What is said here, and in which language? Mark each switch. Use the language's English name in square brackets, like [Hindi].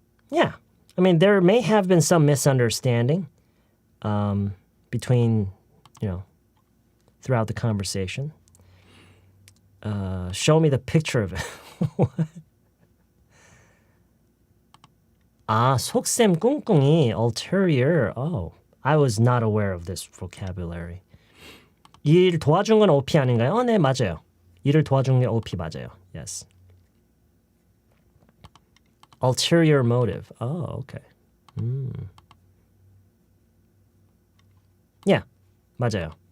[English] Yeah. I mean, there may have been some misunderstanding between, throughout the conversation. Show me the picture of it. [Korean] 아, 속셈 꿍꿍이, ulterior. [English] Oh, I was not aware of this vocabulary. [Korean] 일 도와준 건 OP 아닌가요? 네, 맞아요. 일을 도와준 게 OP 맞아요. [English] Yes. Ulterior motive. Oh, okay. Yeah, [Korean] 맞아요.